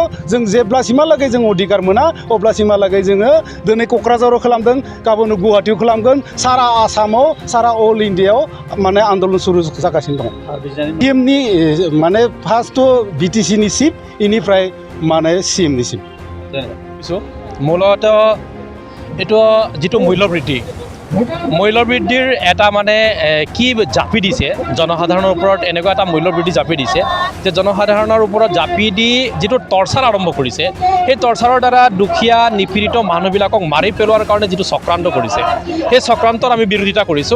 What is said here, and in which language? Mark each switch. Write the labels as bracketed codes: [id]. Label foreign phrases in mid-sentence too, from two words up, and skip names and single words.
[brx] जों जेब्लासिमहालागै जों अधिकार मोना अब्लासिमहालागै जोङो दिनै क'क्राझाराव खालामदों गाबोन गुवाहाटीयाव खालामगोन सारा आसामाव सारा अल इन्डियायाव माने आन्दलन शुरु जागासिनो दं। CMनि माने फार्स्ट BTC नि चिफ इनिफ्राय माने CM नि चिफ [as] মূলত এইটো যিটো মূল্যবৃদ্ধিৰ এটা মানে কি জাপি দিছে জনসাধাৰণৰ ওপৰত এনেকুৱা এটা মূল্যবৃদ্ধি জাপি দিছে যে জনসাধাৰণৰ ওপৰত জাপি দি যিটো টৰ্চাৰ আৰম্ভ কৰিছে সেই টৰ্চাৰৰ দ্বাৰা দুখীয়া নিপীড়িত মানুহবিলাকক মাৰি পেলোৱাৰ কাৰণে যিটো চক্ৰান্ত কৰিছে সেই চক্ৰান্তৰ আমি বিৰোধিতা কৰিছোঁ।